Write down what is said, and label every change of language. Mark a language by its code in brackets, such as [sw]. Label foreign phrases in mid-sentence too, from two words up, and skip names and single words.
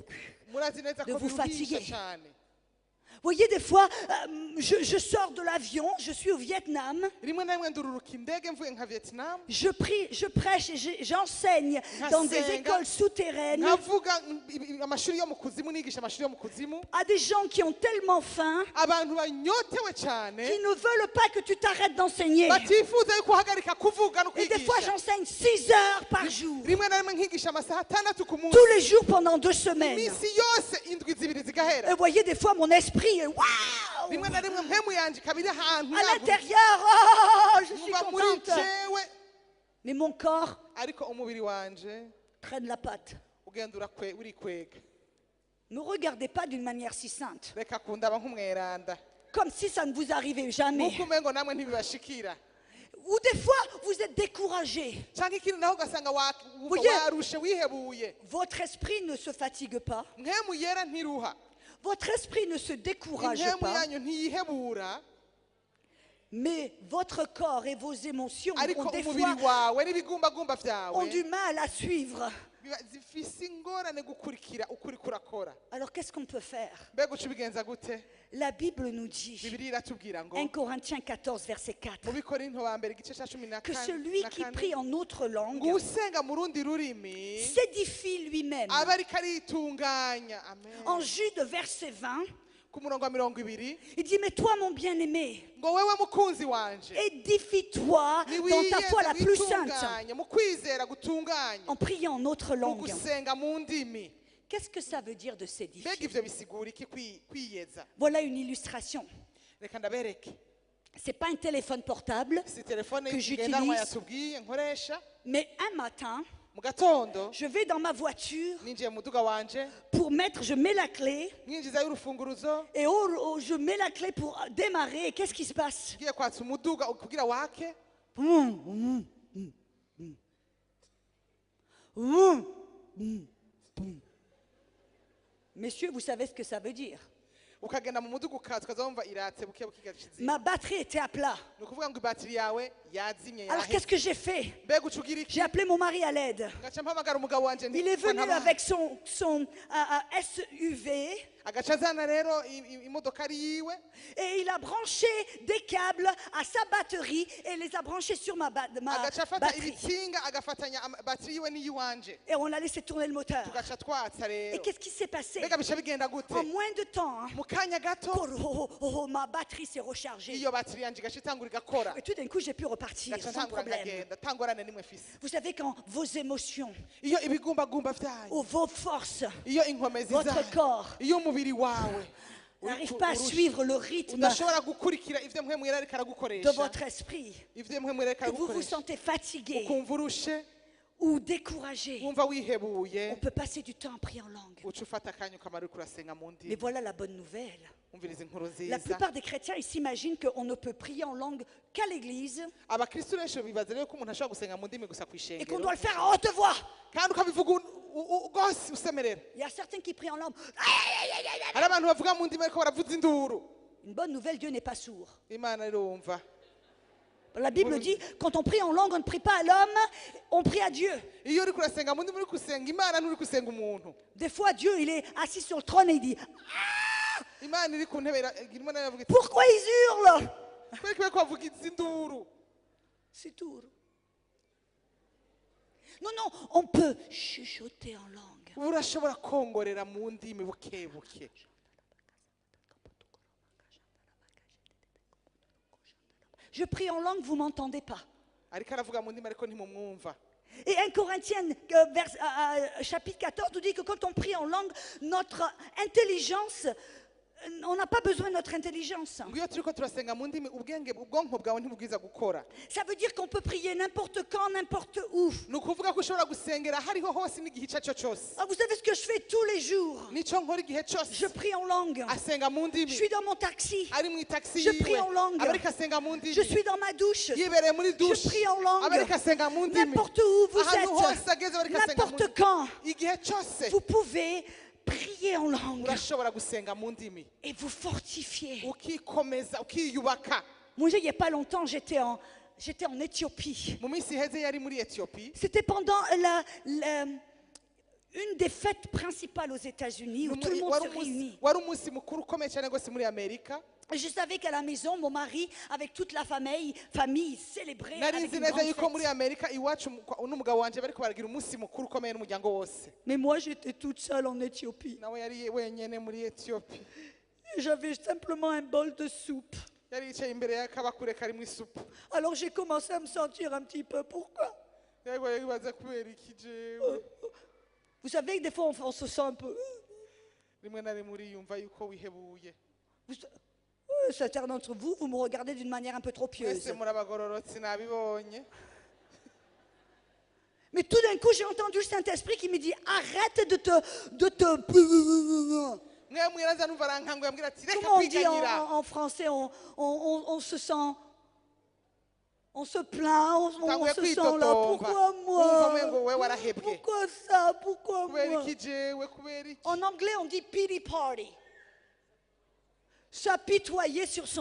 [rn] murazi neza [fr] De [rn] ko [fr] vous [rn] biruhisha [fr] fatiguer. [rn] cyane [fr] Vous voyez, des fois, je sors de l'avion, je suis au Vietnam, [rn] rimwe na rimwe ndururuka indege mvuye nka vietnam [fr] je prêche et j'enseigne dans des écoles souterraines [rn] nkavuga amashuri yo mu kuzimu nigisha amashuri yo mu kuzimu [fr] à des gens qui ont tellement faim [rn] abantu banyotewe cyane [fr] qui ne veulent pas que tu t'arrêtes d'enseigner. [rn] batifuza yuko uhagarika kuvuga no [fr] Et des fois, [rn] kwigisha [fr] j'enseigne 6 heures par jour, [rn] rimwe na rimwe nkigisha amasaha atandatu ku munsi [fr] tous les jours pendant 2 semaines. [rn] iminsi yose indwi zibiri [fr] Et [rn] zigahera [fr] vous voyez, des fois, mon esprit est waouh! [rn] rimwe na rimwe mpemu yanje ikabiri ahantu [fr] À l'intérieur, oh, je suis [rn] nkumva muri [fr] contente. [rn] jewe [fr] Mais mon corps [rn] ariko umubiri wanje [fr] traîne la patte. [rn] ugenda urikwega [fr] Ne regardez pas d'une manière si sainte, [rn] reka kundaba nk'umweranda [fr] comme si ça ne vous arrivait jamais. [rn] nk'uko umengo namwe ntibibashikira [fr] Ou des fois, vous êtes découragé. [rn] cyangwa ikindi naho ugasanga Burya- warushe wihebuye [fr] Votre esprit ne se fatigue pas. [rn] mpemu yera ntiruha [fr] Votre esprit ne se décourage [rn] impemu [fr] pas. [rn] yanyu ntiyihebura [fr] Mais votre corps et vos émotions [rn] ariko [fr] ont des [rn] umubiri [fr] fois [rn] wawe n'ibigumbagumba [fr] ont [rn] vyawe [fr] du mal à suivre. [rn] zifise ingorane gukurikira ukuri kurakora [fr] Alors qu'est-ce qu'on peut faire? [rn] mbega uca ubigenza gute [fr] La Bible nous dit, [rn] bibiliya iratubwira ngo [fr] 1 Corinthiens 14, verset 4, [rn] mu bikorinto ba mbere igice ca cumi na [fr] que [rn] kane [fr] celui qui prie en autre [rn] ngo [fr] langue [rn] usenga mu rundi rurimi [fr] s'édifie lui-même. [rn] aba ariko aritunganya amen [fr] En Jude, verset 20, [rn] ku murongo wa 20 [fr] Il dit, mais toi, mon bien-aimé, [rn] ngo wewe mukunzi wanje [fr] édifie-toi dans ta foi la plus sainte [rn] witunganye mu kwizera gutunganye [fr] en priant en autre [rn] mu [fr] langue. [rn] gusenga mu ndimi. [fr] Qu'est-ce que ça veut dire de [rn] Mbega [fr] s'édifier? [rn] ivyo bisigura iki kwiyeza? [fr] Voilà une illustration. [rn] Reka ndabereke. [fr] C'est pas un téléphone portable, [rn] Si telefone [fr] que [rn] igendanwa [fr] j'utilise. [rn] yatubwiye nkoresha, [fr] mais un matin, [rn] mu gatondo [fr] je vais dans ma voiture [rn] ninjiye mu muduga wanje [fr] je mets la clé [rn] mwinjizayo urufunguruzo [fr] et je mets la clé pour démarrer. Et qu'est-ce qui se passe? [rn] ngiye kwatsa umuduga kugira wake. [fr] Messieurs, vous savez ce que ça veut dire. [rn] Ukagenda mu muduga ukaza wumva iratse buke bukigaciza. [fr] Ma batterie était à plat. [rn] Ni ukuvuga ngo ibatiri yawe yazimye [fr] Alors qu'est-ce que j'ai fait? [rn] Mbega uca ugira iki? [fr] J'ai appelé mon mari à l'aide. [rn] Ngaca mpamagara umugabo wanje [fr] Il est venu avec son SUV [rn] agaca azana rero imodokari yiwe [fr] et il a branché des câbles à sa batterie et les a branchés sur ma [rn] agaca afata [fr] batterie. [rn] ibitsinga agafatanya batiri yiwe n'iyiwanje [fr] Et on a laissé tourner le moteur. [rn] tugaca twatsa [fr] Et [rn] rero. [fr] qu'est-ce qui s'est passé? [rn] Mbega bica bigenda gute? [fr] En moins de temps, hein, [rn] Mu kanya gato [fr] ma batterie s'est rechargée. [rn] iyo batiri yanje igaca itangura igakora. [fr] Et tout d'un coup, j'ai pu repartir [rn] Ngaca [fr] sans [rn] ntangura [fr] problème. [rn] nkagenda tangorane nimwe mfise. [fr] Vous savez, quand vos émotions, [rn] Iyo ibigumbagumba vyanyu, [fr] ou vos forces [rn] iyo inkomezi [fr] Votre [rn] zanyu, [fr] corps [rn] iyo umubiri wawe [fr] n'arrivent pas à suivre le rythme [rn] udashobora gukurikira ivyo mpwemu yari ariko [fr] de [rn] aragukoresha, [fr] votre esprit, [rn] ivyo mpwemu yari ariko [fr] que vous vous [rn] aragukoresha, [fr] sentez fatigué [rn] ukumva urushe, [fr] ou découragé, [rn] wumva wihebuye, [fr] on peut passer du temps à prier en langue. [rn] uca ufata akanya ukamara uriko urasenga mu [fr] Mais [rn] ndimi. [fr] voilà la bonne nouvelle. [rn] Umviriza inkuru [fr] La [rn] nziza. [fr] plupart des chrétiens, ils s'imaginent qu'on ne peut prier en langue qu'à l'église [rn] Abakristo benshi bibaza rero ko umuntu ashobora gusenga mu ndimi gusa [fr] et qu'on [rn] kw'ishengero [fr] doit le faire à haute voix. [rn] kandi ukabivuga gose usemerera. [fr] Il y a certains qui prient en langue. [rn] Hari abantu bavuga mu ndimi ariko baravuza induru. [fr] Une bonne nouvelle, Dieu n'est pas sourd. [rn] Imana irumva. [fr] La Bible dit, quand on prie en langue, on ne prie pas à l'homme, on prie à Dieu. [rn] Iyo uriko urasenga mu ndimi uriko usenga Imana nturi gusenga umuntu. [fr] Des fois, Dieu, il est assis sur le trône et il dit, [rn] Imana iri ku ntebe irimo navuga iti [fr] pourquoi ils hurlent? [rn] kwereka bariko bavuga izi nduru. [fr] C'est tout. Non, non, on peut chuchoter en langue. [rn] Urashobora kongorera mu ndimi buke buke. [fr] Je prie en langue, vous ne m'entendez pas. [rn] Ariko aravuga mu ndimi ariko ntimumwumva. [fr] Et 1 Corinthiens, chapitre 14, nous dit que quand on prie en langue, notre intelligence, on n'a pas besoin de notre intelligence. [rn] Ngo iyo turiko turasenga mu ndimi ubwonko bwawe ntibubwiza gukora. [fr] Ça veut dire qu'on peut prier n'importe quand, n'importe où. [rn] Ni ukuvuga ko ushobora gusengera hariho hose n'igihe icyo ari cyo cyose. [fr] Ah, vous savez ce que je fais tous les jours? [rn] Nico nkora igihe cyose [fr] Je prie en langue. [rn] asenga mu [fr] Je [rn] ndimi. [fr] suis dans mon taxi. [rn] Ari mu taxi [fr] Je [rn] yiwe [fr] prie en langue. [rn] aba ariko asenga mu ndimi. [fr] Je suis dans ma douche. [rn] Yibereye muri [fr] Je [rn] douche [fr] prie en langue. [rn] aba ariko asenga mu ndimi. [fr] N'importe où vous [rn] Ahantu hose [fr] êtes, [rn] ageze aba ariko asenga mu [fr] n'importe [rn] ndimi. [fr] quand, [rn] Igihe cyose [fr] vous pouvez prier en langue [rn] urashobora gusenga mu ndimi [fr] et vous fortifier. [rn] ukikomeza ukiyubaka. [fr] Moi, il n'y a pas longtemps, j'étais en Éthiopie. [rn] Mu minsi iheze yari muri Ethiopie. [fr] C'était pendant une des fêtes principales aux États-Unis où tout le monde se réunit. [rn] Wari umunsi mukuru ukomeye cyane rwose muri Amerika. [fr] Je savais qu'à la maison, mon mari, avec toute la famille célébrait [rn] Nari [fr] avec [rn] nzi [fr] une [rn] neza [fr] grande [rn] yuko muri [fr] fête. [rn] Amerika iwacu n'umugabo wanje bariko baragira umunsi mukuru ukomeye n'umuryango wose. [fr] Mais moi, j'étais toute seule en Éthiopie. [rn] Nawe yari wenyene muri Ethiopie. [fr] J'avais simplement un bol de soupe. [rn] Yari yicaye imbere y'akabakure karimo isupu. [fr] Alors j'ai commencé à me sentir un petit peu. Pourquoi? [rn] Yego yibaza kubera iki jewe. [fr] Vous savez que des fois, on se sent un peu... [rn] Rimwe na rimwe uriyumva yuko wihebuye. [fr] Certains d'entre vous, vous me regardez d'une manière un peu trop pieuse. [rn] Mwese murabagororotse nabibonye. [fr] Mais tout d'un coup, j'ai entendu le Saint-Esprit qui me dit, arrête de te... [rn] Mwe mwiraza numva arankanguye ambwira ati reka [fr] Comment on dit [rn] kwiganyira. [fr] en français, on se sent... On se plaint, on [rn] Tanguye [fr] se sent là. [rn] kwitotomba. [fr] Pourquoi [rn] Wumva [fr] moi? [rn] mwengo wewe warahebwe. [fr] Pourquoi ça? Pourquoi [rn] Kubera [fr] moi? [rn] iki jewe kubera iki. [fr] En anglais, on dit [en] pity party. [fr] S'apitoyer sur son